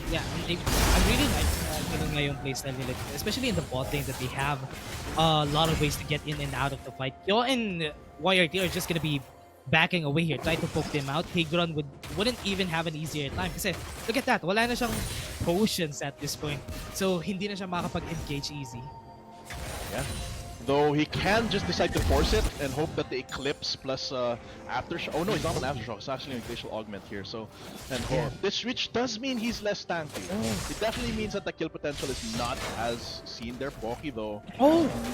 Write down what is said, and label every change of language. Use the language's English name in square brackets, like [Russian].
[English] Yeah, I really like [Filipino] ngayong [English] playstyle nila, especially in the bot lane, that they have a lot of ways to get in and out of the fight. Kyo and YRT are just gonna be backing away here, try to poke them out. Tigron wouldn't even have an easier time [Filipino] kasi [English] look at that, [Filipino] wala na siyang potions [English] at this point. [Filipino] So hindi na siya makakapag-engage [English] easy. Yeah. Though he can just decide to force it and hope that the Eclipse plus Aftershock. Oh no, he's not an Aftershock. It's actually an Glacial Augment here. So, and this which does mean he's less tanky. It definitely means that the kill potential is not as seen there. Poki though. Oh!